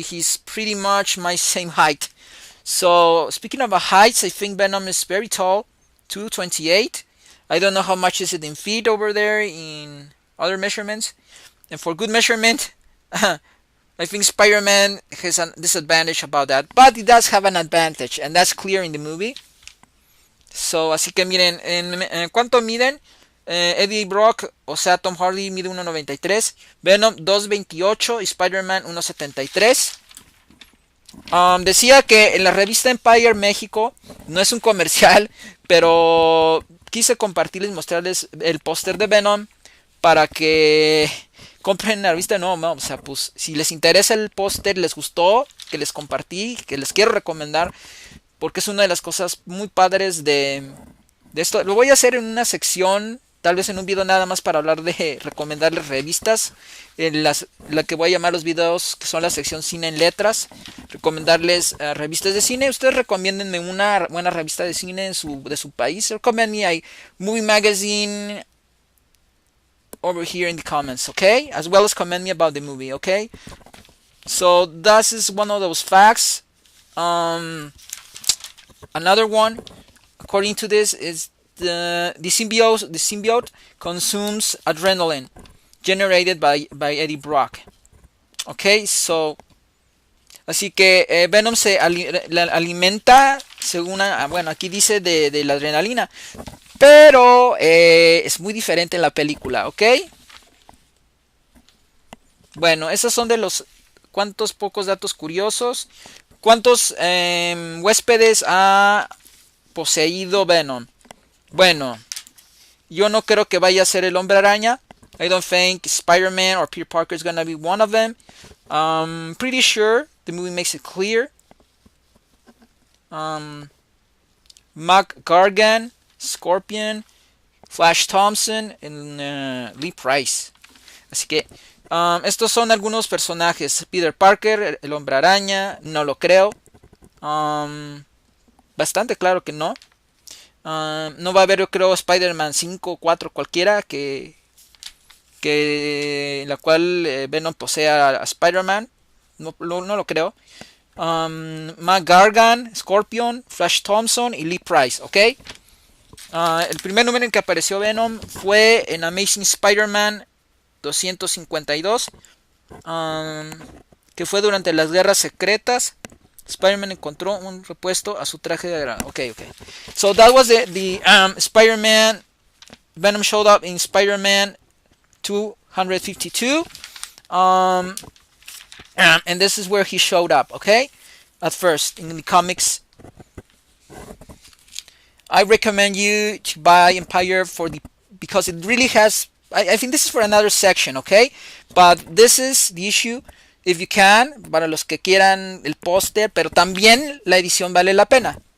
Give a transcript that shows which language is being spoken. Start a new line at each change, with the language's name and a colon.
English: He's pretty much my same height. So, speaking of heights, I think Venom is very tall, 228. I don't know how much is it in feet over there in other measurements. And for good measurement, I think Spider-Man has a disadvantage about that. But he does have an advantage, and that's clear in the movie.
Spanish: So, así que miren, ¿en cuánto miden? Eddie Brock, o sea, Tom Hardy mide 1.93, Venom 2.28 y Spider-Man 1.73. Decía que en la revista Empire México, no es un comercial, pero quise compartirles, mostrarles el póster de Venom para que compren la revista. No, o sea, pues si les interesa el póster, les gustó, que les compartí, que les quiero recomendar, porque es una de las cosas muy padres de esto. Lo voy a hacer en una sección, tal vez en un video nada más para hablar de recomendarles revistas, la que voy a llamar los videos que son la sección cine en letras, recomendarles revistas de cine. Ustedes recomiéndenme una buena revista de cine de su país.
English: Recommend me a movie magazine over here in the comments, okay? As well as comment me about the movie, okay? So that is one of those facts. Another one, according to this, is the symbiote consumes adrenaline generated by Eddie Brock.
Spanish: Okay, so así que Venom se alimenta según bueno, aquí dice de la adrenalina, pero es muy diferente en la película, ¿ok? Bueno, esos son de los cuantos pocos datos curiosos. ¿Cuántos huéspedes ha poseído Venom? Bueno, yo no creo que vaya a ser el Hombre Araña.
English: I don't think Spider-Man or Peter Parker is gonna be one of them. Pretty sure the movie makes it clear.
Spanish: Mac Gargan, Scorpion, Flash Thompson y Lee Price. Así que estos son algunos personajes. Peter Parker, el Hombre Araña, no lo creo. Bastante claro que no. No va a haber, yo creo, Spider-Man 5 o 4 cualquiera que en la cual Venom posea a Spider-Man. No lo creo. Mac Gargan, Scorpion, Flash Thompson y Lee Price, ¿ok? El primer número en que apareció Venom fue en Amazing Spider-Man 252, que fue durante las guerras secretas. Spider-Man encontró un repuesto a su traje de guerra.
English: Okay. So that was the Spider-Man. Venom showed up in Spider-Man 252. And this is where he showed up, okay? At first, in the comics. I recommend you to buy Empire because it really has... I think this is for another section, okay? But this is the issue, if you can,
Spanish: para los que quieran el póster, pero también la edición vale la pena.